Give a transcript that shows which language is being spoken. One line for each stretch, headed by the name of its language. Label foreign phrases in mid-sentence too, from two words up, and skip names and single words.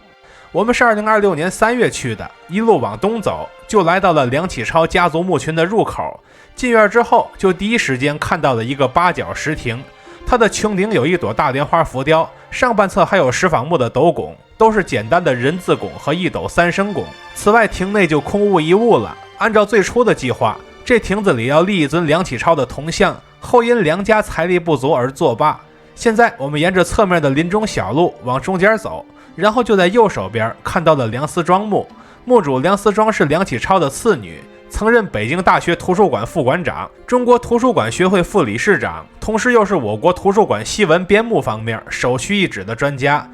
Chinese: 我們是2026年3月去的，一路往東走，就来到了梁啟超家族墓群的入口。进院之後，就第一時間看到了一个八角石亭，它的穹頂有一朵大蓮花浮雕，上半側還有石坊木的斗拱，都是簡單的人字拱和一斗三升拱。此外，亭內就空無一物了。按照最初的計劃，這亭子裡要立一尊梁啟超的銅像，後因梁家財力不足而作罷。現在我們沿着側面的林中小路往中間走，然後就在右手邊看到了梁思莊墓。墓主梁思莊是梁啟超的次女，曾任北京大學圖書館副館長、中國圖書館學會副理事長，同時又是我國圖書館西文編目方面首屈一指的專家。